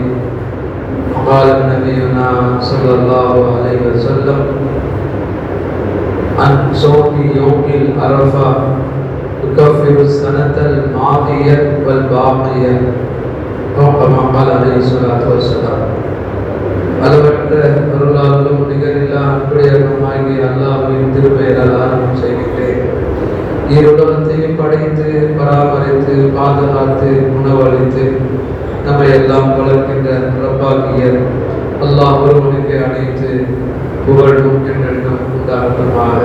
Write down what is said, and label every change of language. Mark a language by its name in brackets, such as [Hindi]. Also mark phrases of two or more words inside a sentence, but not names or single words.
[Arabic] قال نبينا صلى الله عليه وسلم عن صوم يوم العرفة يكفر السنة الماضية والباقية أو كما قال عليه الصلاة والسلام. [Tamil] அளவற்ற அருளாளரும் நிகரில்லா அன்புடையவருமாகிய அல்லாஹ்வின் திருப்பெயரால் ஆரம்பம் செய்கின்றேன். இருலகத்தையும் படைத்து பராமரித்து பாதுகாத்து உணவளித்து நம்மை எல்லாம் வளர்க்கின்ற ரப்பாகிய அல்லாஹ் ஒருவனுக்கு அனைத்து புகழும் என்றென்றும் உண்டாகட்டுமாக.